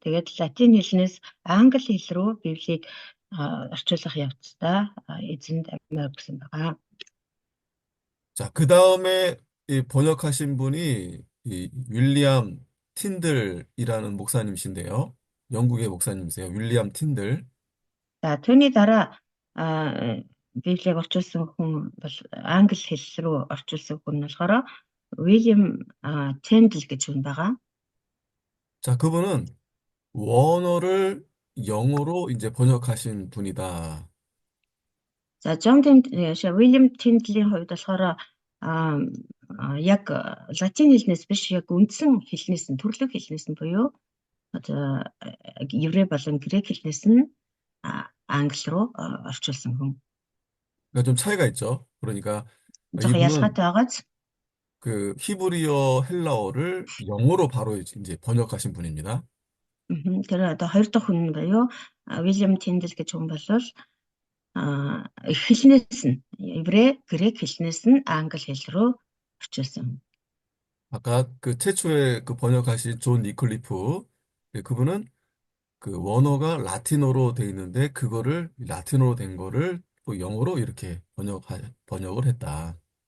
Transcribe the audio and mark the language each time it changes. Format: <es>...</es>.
<mn>Тэгээд латин хэлнээс англи хэл рүү Библийг орчуулах явцдаа эзэнд амиа өргөсөн байгаа.</mn> <ko>자, 그 다음에 이 번역하신 분이 이 윌리엄 틴들이라는 목사님이신데요. 영국의 목사님이세요. 윌리엄 틴들.</ko> <mn>За түүний дараа Библийг орчуулсан хүн бол англи хэл рүү орчуулсан хүн болохоор William Tyndale гэж хүн байгаа.</mn> <ko>자, 그분은 원어를 영어로 이제 번역하신 분이다.</ko> <mn>За William Tyndale-ийн хувьд болохоор яг латин хэлнээс биш яг үндсэн хэлнээс нь төрлөх хэлнээс нь буюу одоо еврей болон грек хэлнээс нь англи руу орчуулсан хүн.</mn> <ko>그러니까 좀 차이가 있죠. 그러니까</ko> <mn>жоохон ялгаатай байгааз.</mn> <ko>그 히브리어 헬라어를 영어로 바로 이제 번역하신 분입니다.</ko> <mn>Тэр одоо хоёр дахь хүн буюу William Tyndale гэж хүн бол хэлнээс нь еврей, грек хэлнээс нь англи хэл рүү орчуулсан.</mn> <ko>아까 그 최초에 그 번역하신 존 니클리프 그분은 그 원어가 라틴어로 돼 있는데 그거를 라틴어로 된 거를 또 영어로 이렇게 번역을 했다.</ko>